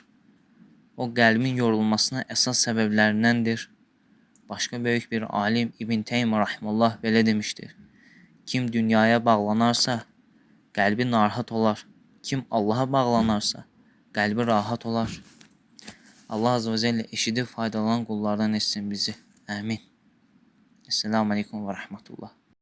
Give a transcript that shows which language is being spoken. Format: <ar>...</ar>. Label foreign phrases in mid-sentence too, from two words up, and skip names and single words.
<az>O qəlbin yorulmasına əsas səbəblərindəndir. Başqa böyük bir alim İbn Teymiyyə rahimehullah belə demişdir: Kim dünyaya bağlanarsa, qəlbi narahat olar. Kim Allaha bağlanarsa, qəlbi rahat olar. Allah</az> <ar>عز وجل</ar> <az>eşidib faydalanan qullardan etsin bizi. Amin.</az> <ar>السلام عليكم ورحمة الله.</ar>